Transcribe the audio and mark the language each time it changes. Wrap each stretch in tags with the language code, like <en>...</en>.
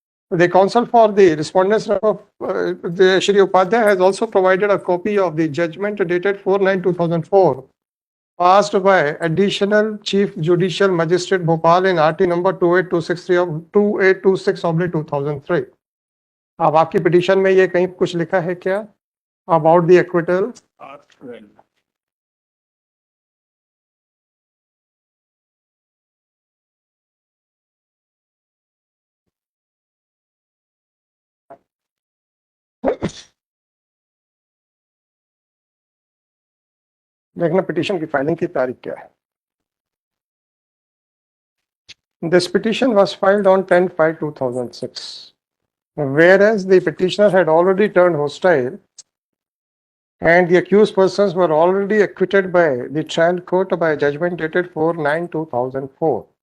<en>The counsel for the respondents, Shri Upadhyay, has also provided a copy of the judgment dated 4/9/2004, passed by Additional Chief Judicial Magistrate Bhopal in RT number 2826/2003.</en> <hi>अब आपकी petition में ये कहीं कुछ लिखा है क्या</hi> <en>About the acquittal?</en> <hi>देखना पिटीशन की फाइलिंग की तारीख क्या है.</hi> <en>This petition was filed on 10/5/2006, whereas the petitioner had already turned hostile and the accused persons were already acquitted by the trial court by judgment dated 4/9/2004.</en>